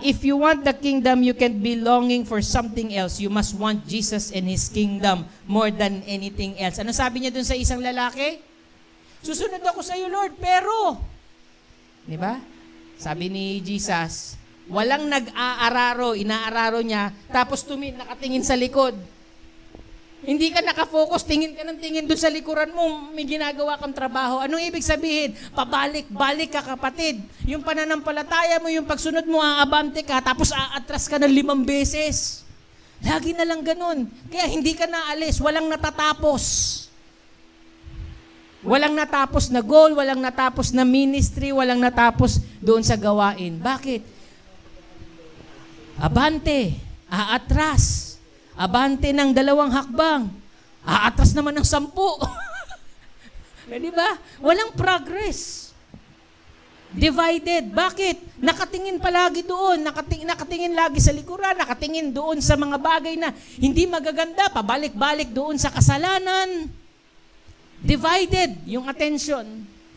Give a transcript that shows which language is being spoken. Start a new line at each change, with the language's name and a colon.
English: If you want the kingdom, you can't be longing for something else. You must want Jesus and His kingdom more than anything else.
Filipino: Ano sabi niya dun sa isang lalaki? Susunod ako sa iyo, Lord, pero, diba? Sabi ni Jesus, walang nag-aararo, inaararo niya, tapos nakatingin sa likod. Hindi ka nakafocus, tingin ka ng tingin doon sa likuran mo, may ginagawa kang trabaho. Anong ibig sabihin? Pabalik-balik ka, kapatid. Yung pananampalataya mo, yung pagsunod mo, aabante ka, tapos aatras ka ng 5 beses. Lagi na lang ganun. Kaya hindi ka naalis, walang natatapos. Walang natapos na goal, walang natapos na ministry, walang natapos doon sa gawain. Bakit? Abante, aatras. Abante ng 2 hakbang. Aatras naman ng 10. Di ba? Walang progress. Divided. Bakit? Nakatingin palagi doon. Nakatingin lagi sa likuran. Nakatingin doon sa mga bagay na hindi magaganda. Pabalik-balik doon sa kasalanan. Divided yung attention.